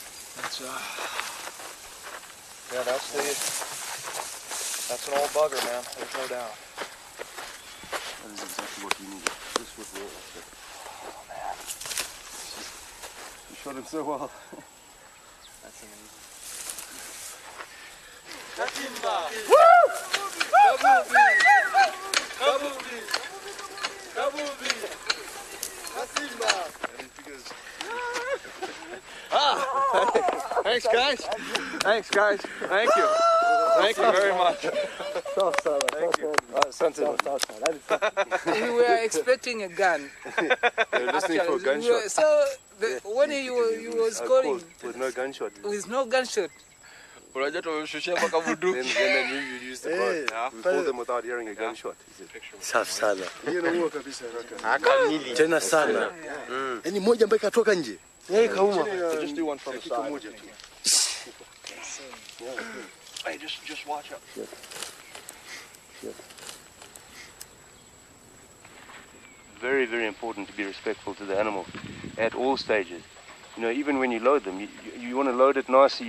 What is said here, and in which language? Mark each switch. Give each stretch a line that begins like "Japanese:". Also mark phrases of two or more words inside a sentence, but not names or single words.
English: Yeah, that's an old bugger, man. There's no doubt. That is exactly what we needed. This was real. Oh, man. You shot him so well. That's amazing. Katimba! Woo! Kabubi! Kabubi! Katimba! Thanks, guys. Thanks, guys. Thank you. Thank you very much. Thank you. We were expecting a gun. They were listening for a gunshot. So when he was calling with no gunshot. With no gunshot. Then you use the boat. We called them without hearing a gunshot.
Swahili: Safi sana. Akamili. Tena sana. Yaani moja ambaye katoka nje. Kauma.
English: Just do one from the side. Hey, just watch out. Very, very important to be respectful to the animal at all stages. You know, even when you load them, you want to load it nicely.